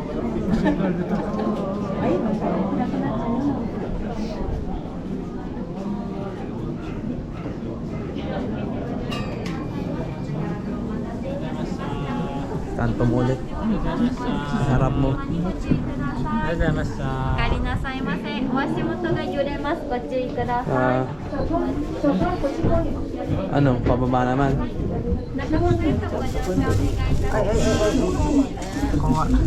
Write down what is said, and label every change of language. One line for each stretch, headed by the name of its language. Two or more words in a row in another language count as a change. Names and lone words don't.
Filipino: Kanto mo ulit. Sa harap mo.
Japanese: おかえりなさいませ。お足元が揺れます。ご注意ください。
Filipino: Ano, pababa naman.
Japanese: 中本です。ご乗車お願いいたします。
Filipino: Ako nga.